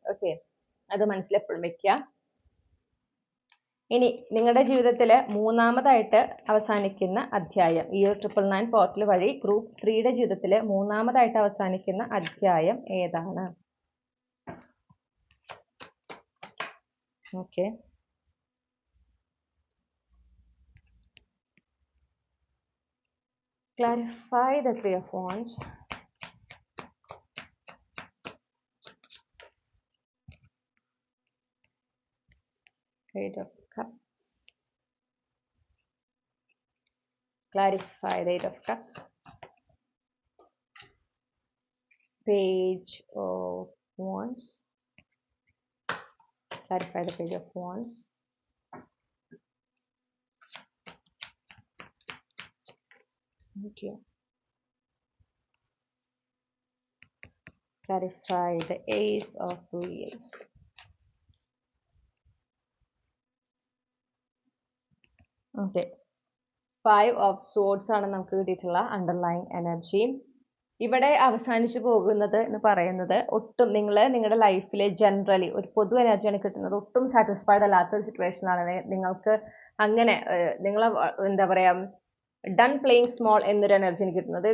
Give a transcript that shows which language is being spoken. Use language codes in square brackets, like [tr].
[ml] Okay, അത് മനസ്സിലെപ്പോഴും വെക്കുക. ഇനി നിങ്ങളുടെ ജീവിതത്തിൽ മൂന്നാമതായിട്ട് അവസാനിക്കുന്ന അധ്യായം, ഈ ഒരു 999 പോർട്ടൽ വഴി ഗ്രൂപ്പ് 3യുടെ ജീവിതത്തിൽ മൂന്നാമതായിട്ട് അവസാനിക്കുന്ന അധ്യായം ഏതാണ്? [en] Okay, clarify the Three of Wands. Eight of Cups. Clarify the Eight of Cups. Page of Wands. Clarify the Page of Wands. Thank you. Clarify the Ace of Wheels. [ml] Okay, 5 of Swords ആണ് നമുക്ക് കിട്ടിയിട്ടുള്ള underline energy. ഇവിടെ അവസാനിച്ചു പോകുന്നത് എന്ന് പറയുന്നത്, ഒട്ടും നിങ്ങളുടെ ലൈഫിൽ ജനറലി ഒരു പൊതു എനർജിയാണ് കിട്ടുന്നത്. ഒട്ടും സാറ്റിസ്ഫൈഡ് അല്ലാത്ത ഒരു സിറ്റുവേഷനാണ് നിങ്ങൾക്ക്. അങ്ങനെ നിങ്ങൾ എന്താ പറയാ, [en] done playing small [ml] എന്നൊരു എനർജി എനിക്ക് കിട്ടുന്നത്.